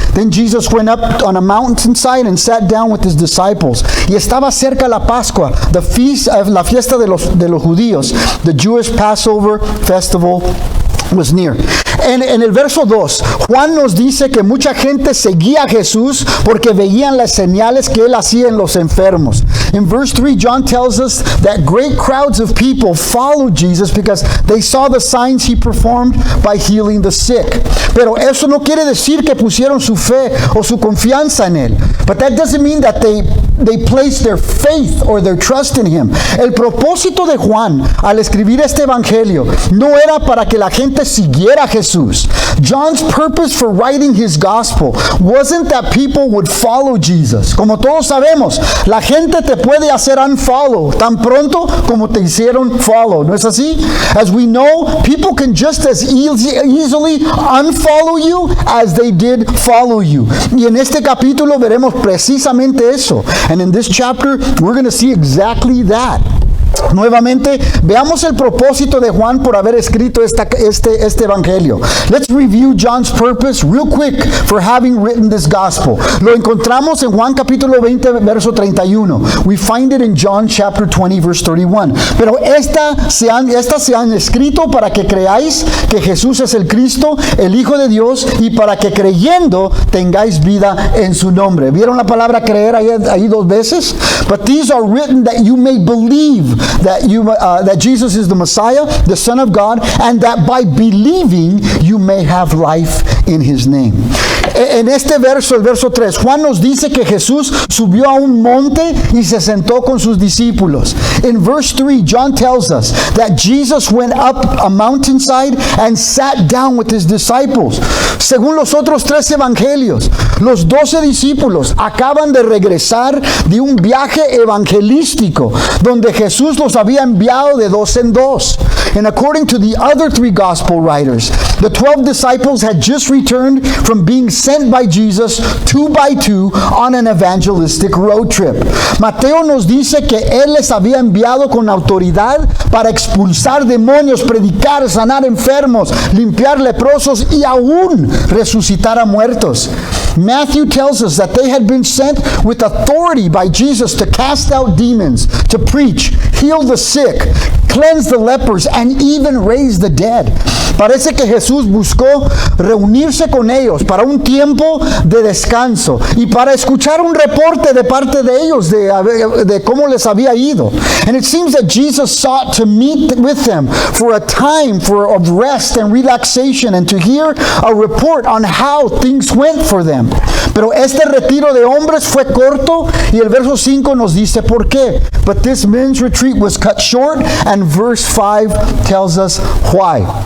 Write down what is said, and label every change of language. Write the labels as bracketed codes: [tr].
[en] Then Jesus went up on a mountainside and sat down with his disciples. [es] Y estaba cerca la Pascua, la fiesta de los judíos. [en] The Jewish Passover festival was near. [es] En el verso 2, Juan nos dice que mucha gente seguía a Jesús porque veían las señales que él hacía en los enfermos. [en] In verse 3, John tells us that great crowds of people followed Jesus because they saw the signs he performed by healing the sick. [es] Pero eso no quiere decir que pusieron su fe o su confianza en él. [en] But that doesn't mean that they placed their faith or their trust in him. [es] El propósito de Juan al escribir este evangelio no era para que la gente siguiera a Jesús. [en] John's purpose for writing his gospel wasn't that people would follow Jesus. [es] Como todos sabemos, la gente te puede hacer unfollow tan pronto como te hicieron follow. ¿No es así? [en] As we know, people can just as easily unfollow you as they did follow you. [es] Y en este capítulo veremos precisamente eso. [en] And in this chapter, we're going to see exactly that. [es] Nuevamente, veamos el propósito de Juan por haber escrito este evangelio. [en] Let's review John's purpose real quick for having written this gospel. [es] Lo encontramos en Juan capítulo 20, verso 31. [en] We find it in John chapter 20, verse 31. [es] Pero estas se han escrito para que creáis que Jesús es el Cristo, el Hijo de Dios, y para que creyendo tengáis vida en su nombre. ¿Vieron la palabra creer ahí dos veces? [en] But these are written that you may believe that Jesus is the Messiah, the Son of God, and that by believing you may have life in his name. [es] En este verso, el verso 3, Juan nos dice que Jesús subió a un monte y se sentó con sus discípulos. [en] In verse 3, John tells us that Jesus went up a mountainside and sat down with his disciples. [es] Según los otros tres evangelios, los 12 discípulos acaban de regresar de un viaje evangelístico donde Jesús los había enviado de dos en dos. [en] And according to the other three gospel writers, the 12 disciples had just returned from being sent by Jesus 2 by 2 on an evangelistic road trip. [es] Mateo nos dice que él les había enviado con autoridad para expulsar demonios, predicar, sanar enfermos, limpiar leprosos y aún resucitar a muertos. [en] Matthew tells us that they had been sent with authority by Jesus to cast out demons, to preach, heal the sick, cleanse the lepers, and even raise the dead. [es] Parece que Jesús buscó reunirse con ellos para un tiempo de descanso y para escuchar un reporte de parte de ellos de cómo les había ido. [en] And it seems that Jesus sought to meet with them for a time of rest and relaxation and to hear a report on how things went for them. [es] Pero este retiro de hombres fue corto y el verso 5 nos dice por qué. [en] But this men's retreat was cut short, and verse 5 tells us why.